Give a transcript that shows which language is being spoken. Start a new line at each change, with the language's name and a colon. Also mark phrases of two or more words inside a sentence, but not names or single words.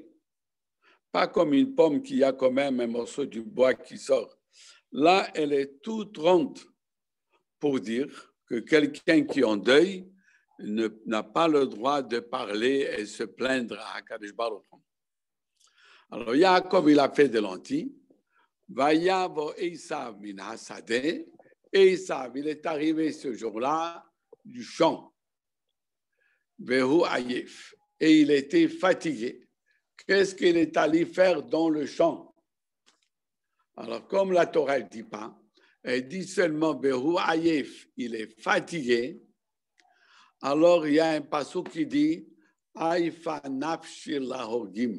French: Pas comme une pomme qui a quand même un morceau du bois qui sort. Là, elle est toute ronde pour dire que quelqu'un qui est en deuil n'a pas le droit de parler et se plaindre à
Hebrew: קדוש ברוך.
French: Alors, Yaakov, il a fait des lentilles.
Hebrew: ויבא עשו מן השדה. Esav,
French: il est arrivé ce jour-là du champ.
Hebrew: והוא עיף.
French: Et il était fatigué. Qu'est-ce qu'il est allé faire dans le champ? Alors, comme la Torah ne dit pas, elle dit seulement
Hebrew: והוא עיף,
French: il est fatigué. Alors, il y a un passage qui dit
Hebrew: עיפה נפשי להורגים.